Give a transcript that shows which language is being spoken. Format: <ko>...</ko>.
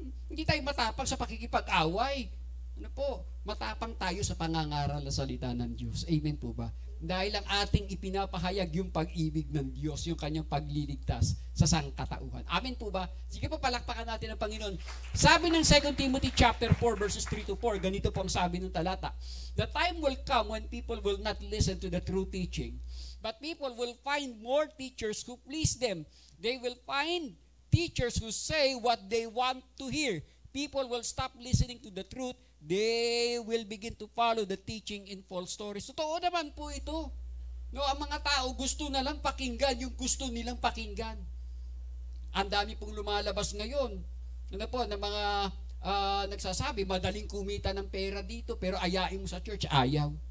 <tl>Hindi tayo matapang sa pakikipag-away. Matapang tayo sa pangangaral na salita ng Diyos. Amen po ba? Dahil ang ating ipinapahayag yung pag-ibig ng Diyos, yung kanyang pagliligtas sa sangkatauhan. Amen po ba? Sige po, palakpakan natin ang Panginoon. Sabi ng 2 Timothy chapter 4 verses 3 to 4, ganito po ang sabi ng talata.</tl> <en>The time will come when people will not listen to the true teaching, but people will find more teachers who please them. They will find teachers who say what they want to hear. People will stop listening to the truth. They will begin to follow the teaching in false stories.</en> <tl>Totoo naman po ito. Ang mga tao gusto na lang pakinggan yung gusto nilang pakinggan. Ang dami pong lumalabas ngayon. Na mga nagsasabi, madaling kumita ng pera dito, pero ayain mo sa church, ayaw.</tl>